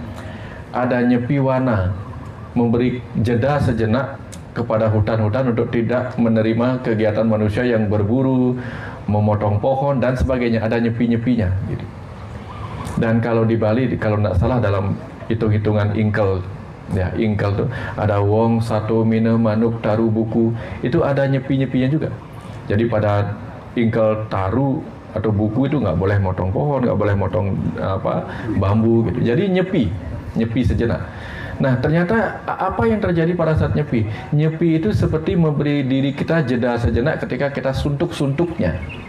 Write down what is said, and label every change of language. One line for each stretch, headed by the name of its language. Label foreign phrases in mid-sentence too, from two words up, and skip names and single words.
Indonesian: Ada Nyepi Wana, memberi jeda sejenak kepada hutan-hutan untuk tidak menerima kegiatan manusia yang berburu, memotong pohon dan sebagainya. Ada nyepi-nyepinya gitu. Dan kalau di Bali, kalau tidak salah dalam hitung-hitungan ingkel, ya ingkel tuh ada wong satu mine manuk taru buku, itu ada nyepi-nyepinya juga. Jadi pada ingkel taru atau buku itu nggak boleh motong pohon, nggak boleh motong bambu gitu. Jadi nyepi sejenak. Nah, ternyata apa yang terjadi pada saat nyepi? Nyepi itu seperti memberi diri kita jeda sejenak ketika kita suntuk-suntuknya.